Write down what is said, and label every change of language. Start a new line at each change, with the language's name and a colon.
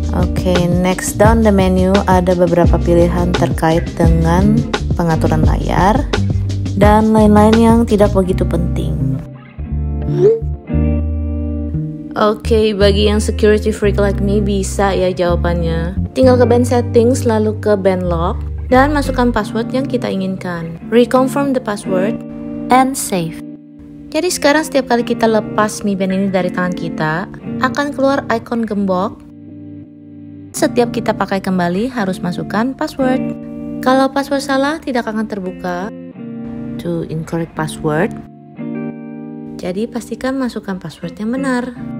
Indonesian: Oke,
English: next down the menu
Indonesian: ada beberapa pilihan terkait dengan pengaturan layar dan lain-lain yang tidak begitu penting. Oke, bagi yang
English: security freak like me
Indonesian: bisa ya jawabannya. Tinggal ke band settings lalu ke band lock dan masukkan password yang kita inginkan.
English: Reconfirm the password and save.
Indonesian: Jadi sekarang setiap kali kita lepas Mi Band ini dari tangan kita, akan keluar icon gembok. Setiap kita pakai kembali harus masukkan password. Kalau password salah tidak akan terbuka.
English: To incorrect password.
Indonesian: Jadi pastikan masukkan password yang benar.